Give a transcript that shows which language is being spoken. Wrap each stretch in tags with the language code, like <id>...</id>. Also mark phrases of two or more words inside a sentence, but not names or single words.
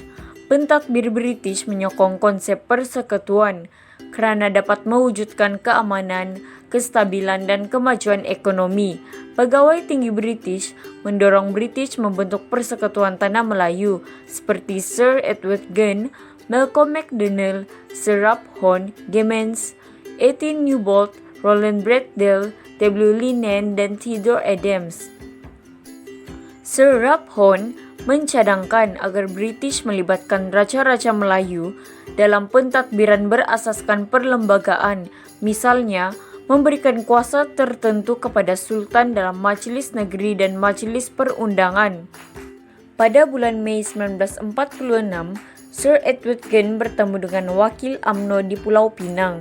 <ms>Pentadbir British menyokong konsep persekutuan kerana dapat mewujudkan keamanan, kestabilan dan kemajuan ekonomi. Pegawai tinggi British mendorong British membentuk Persekutuan Tanah Melayu seperti Sir Edward Gunn, Malcolm McDonald, Sir Ralph Horne, Gimmins, A.T. Newbolt, Roland Bradell, W. Linnane dan Theodore Adams. Sir Ralph Horne mencadangkan agar British melibatkan Raja-Raja Melayu dalam pentadbiran berasaskan perlembagaan, misalnya memberikan kuasa tertentu kepada Sultan dalam Majlis Negeri dan Majlis Perundangan. Pada bulan Mei 1946, Sir Edward Gunn bertemu dengan wakil UMNO di Pulau Pinang.</ms>